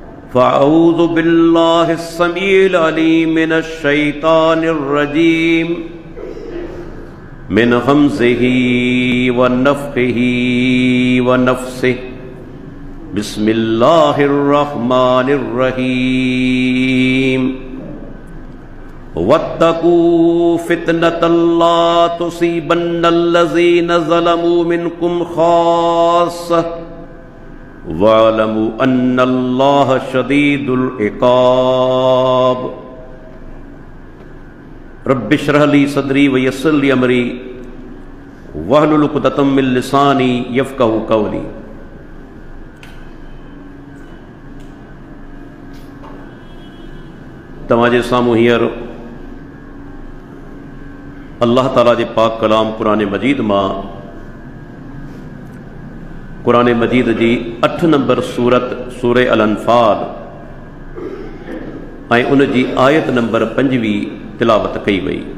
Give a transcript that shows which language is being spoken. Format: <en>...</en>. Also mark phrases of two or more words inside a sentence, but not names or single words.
<ar>فأعوذ بالله السميع العليم من الشيطان الرجيم من همزه ونفخه ونفسه. بسم الله الرحمن الرحيم. واتقوا فتنة لا تصيبن الذين ظلموا منكم خاصة واعلموا أن الله شديد العقاب. رب اشرح لي صدري ويسر لي أمري واحلل عقدة من لساني يفقهوا قولي.</ar> <sd>तव्हांजे साम्हूं हींअर अल्लाह ताला जे पाक कलाम क़ुरान मजीद मां क़ुरान मजीद जी 8 नंबर सूरत सूरह अल अनफ़ाल ऐं उन जी आयत नंबर 5 तिलावत कई वई।</sd>